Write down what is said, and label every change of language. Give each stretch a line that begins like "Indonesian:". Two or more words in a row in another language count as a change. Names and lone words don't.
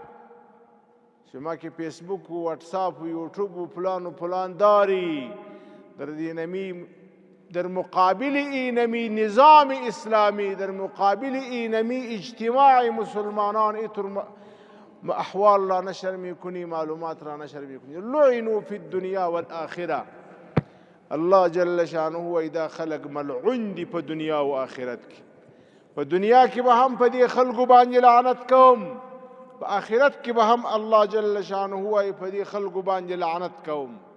Persian: شما که فیسبوک و واتساپ و یوٹیوب و پلان داری، در مقابل اینمی نظام اسلامی، در مقابل اینمی اجتماع مسلمانان اینطور احوال را نشر میکنی، معلومات را نشر میکنی.
Arabic: لعنوا فی الدنیا والآخره. الله جل شانه
Pashto: وایدا خلق ملعون دی په دنیا و آخرت کې. په دنیا کې به هم په دې خلقو باندې لعنت کوم، په آخرت کې به هم
Arabic: الله جل شانه
Pashto: وای په دې خلقو باندې لعنت کوم.